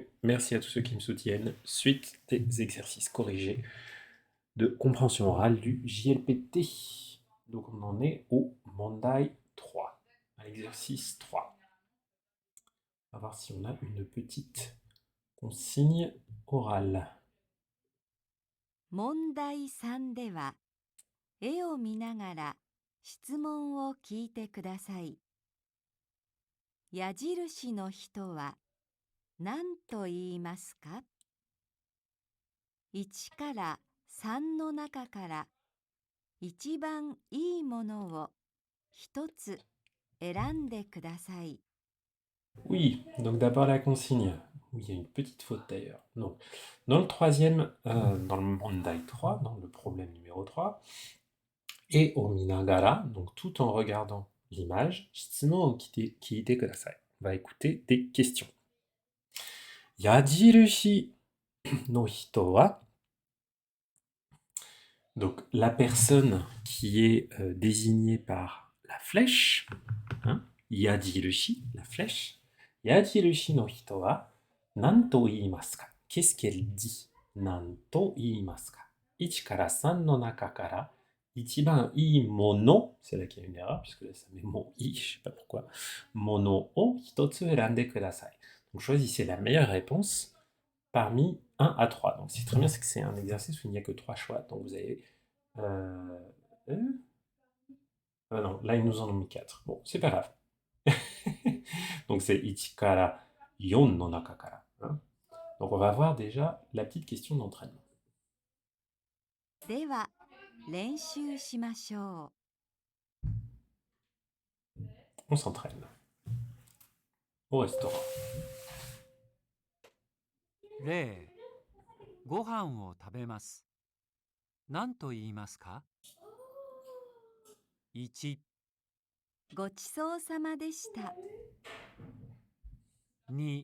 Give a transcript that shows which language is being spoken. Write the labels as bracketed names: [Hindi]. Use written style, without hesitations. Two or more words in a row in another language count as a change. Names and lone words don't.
[French] Merci à tous ceux qui me soutiennent. Suite des exercices corrigés de compréhension orale du JLPT. Donc on en est au Mondai 3, à l'exercice 3. On va voir si on a une petite consigne orale. [Japanese] 問題3では、絵を見ながら質問を聞いてください。矢印の人は何と言いますか ?1 から3の中から一番いいものを一つ選んでください。 [French] Oui, donc d'abord la consigne. Oui, il y a une petite faute d'ailleurs. Donc, dans le troisième, dans le Mondai 3, dans le problème numéro 3, et au Minagara, donc tout en regardant l'image, [Japanese] 質問を聞いてください. [French] On va écouter des questions. [Japanese] 矢印の人は, [French] donc la personne qui est désignée par la flèche, hein, yajirushi, la flèche, [Japanese] 矢印の人は、何と言いますか? [French] Qu'est-ce qu'elle dit? [Japanese] 何と言いますか? 1 から3の中から一番いいもの, [French] c'est là qu'il y a une erreur, puisque là ça met mon i, je sais pas pourquoi, [Japanese] ものを一つ選んでください. [French] Donc choisissez la meilleure réponse parmi 1 à 3. Donc c'est très bien, c'est que c'est un exercice où il n'y a que 3 choix. Donc vous avez... euh, ah non, là ils nous en ont mis 4. Bon, c'est pas grave. Donc c'est [Japanese] 1 から4の中から。 [French] Hein. Donc on va voir déjà la petite question d'entraînement. [Japanese] では、練習しましょ [French] On s'entraîne. Au restaurant. [Japanese] 例、ご飯を食べます。何と言いますか ?1、う。ごちそうさまでした。 2、